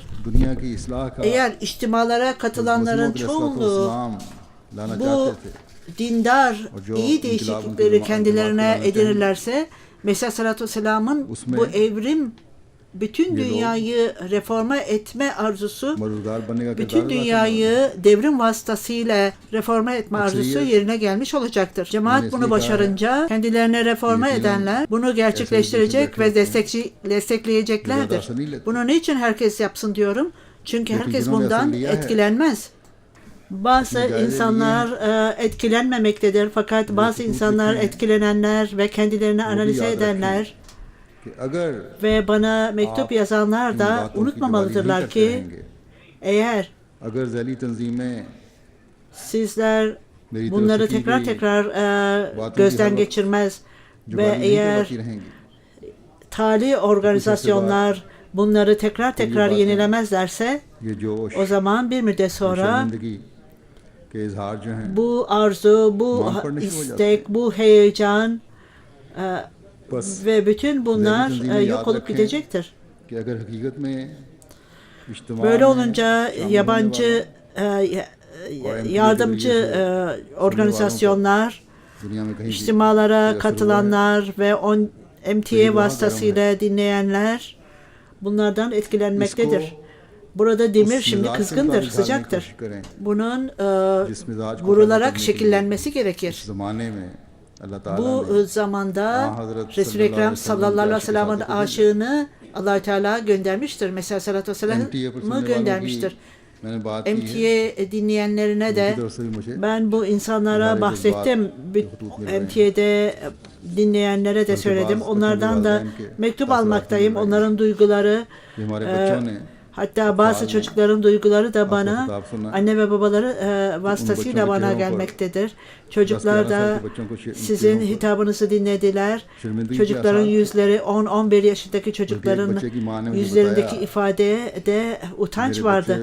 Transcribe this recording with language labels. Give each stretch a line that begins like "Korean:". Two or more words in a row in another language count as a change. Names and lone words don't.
Turkish: Eğer içtimalara katılanların çoğunluğu bu dindar, iyi değişiklikleri kendilerine edinirlerse, Mesih Aleyhisselatü Vesselam'ın bu evrim bütün dünyayı reforma etme arzusu,
Urdu: مددگار بننے کا کردار
Turkish: bütün
Urdu: ادا کرنے
Turkish: dünyayı devrim vasıtasıyla reforma etme arzusu yerine gelmiş olacaktır. Cemaat bunu başarınca kendilerine reforma edenler bunu gerçekleştirecek ve destekleyeceklerdir. Bunu niçin herkes yapsın diyorum? Çünkü herkes bundan etkilenmez. Bazı insanlar etkilenmemektedir, fakat bazı insanlar etkilenenler ve kendilerini analize edenler
Urdu: کہ اگر
Turkish: ve bana mektup yazanlar da unutmamalıdırlar ki eğer
Urdu: اگر ذیلی تنظیمیں
Turkish: sizler bunları tekrar gözden geçirmez ve eğer tali organizasyonlar bunları tekrar yenilemezlerse,
Urdu: یہ جوش
Turkish: o zaman bir müddet sonra
Urdu: شرمندگی کے اظہار جو ہیں
Turkish: bu arzu, bu istek, bu heyecan ve bütün bunlar yok olup gidecektir.
Urdu: کہ اگر حقیقت میں اجتماع
Turkish: Böyle
Urdu: में
Turkish: olunca
Urdu: शामिल
Turkish: yabancı yardımcı organizasyonlar,
Urdu: دنیا میں کہیں بھی
Turkish: içtimalara katılanlar ve MTA vasıtasıyla dinleyenler bunlardan etkilenmektedir. Burada demir şimdi kızgındır, sıcaktır. Bunun vurularak şekillenmesi gerekir.
Urdu: زمانے میں اللہ تعالیٰ
Turkish: Bu zamanda Resul-i Ekrem sallallahu aleyhi ve sellem'in aşığını Allah Teala göndermiştir. Mesela sallallahu aleyhi ve sellem'i göndermiştir.
Urdu: میں نے بات کی ہے
Turkish: MTA dinleyenlerine de
Urdu: کی طرف سے بھی مجھے
Turkish: ben bu insanlara bahsettim. MTA'de dinleyenlere de söyledim. Onlardan da mektup almaktayım. Onların duyguları,
Urdu: کہ ہمارے بچوں نے
Turkish: hatta bazı çocukların duyguları da bana, anne ve babaları vasıtasıyla bana gelmektedir. Çocuklar da sizin hitabınızı dinlediler. Çocukların yüzleri, 10-11 yaşındaki çocukların yüzlerindeki ifadede utanç vardı.